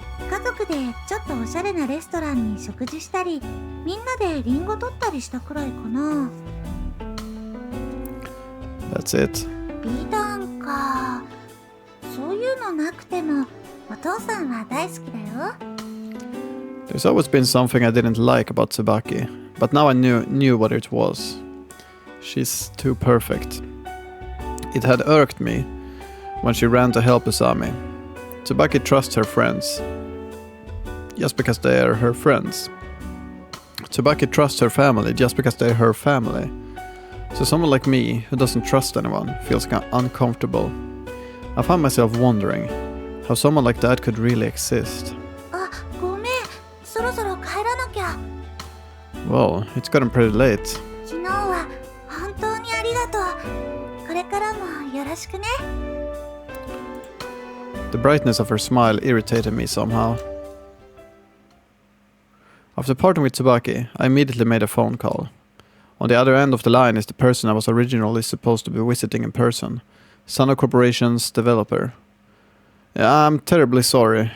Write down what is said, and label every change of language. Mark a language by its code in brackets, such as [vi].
[ja] 家族でちょっとおしゃれなレストランに食事したり、みんなでリンゴ取ったりしたくらいかな。 [en] That's it. [ja] 美談か。そういうのなくても、お父さんは大好きだよ。 [en] There's always been something I didn't like about Tsubaki, but now I knew what it was. She's too perfect. It had irked me when she ran to help Usami. Tsubaki trusts her friends just because they are her friends. Tsubaki trusts her family just because they're her family. So someone like me, who doesn't trust anyone, feels uncomfortable. I find myself wondering how someone like that could really exist. [ja] あ、ごめん。そろそろ帰らなきゃ。 [en] Well, it's gotten pretty late. [ja] 昨日は本当にありがとう。これからもよろしくね。 [en] The brightness of her smile irritated me somehow. After parting with Tsubaki, I immediately made a phone call. On the other end of the line is the person I was originally supposed to be visiting in person. Sano Corporation's developer. Yeah, I'm terribly sorry.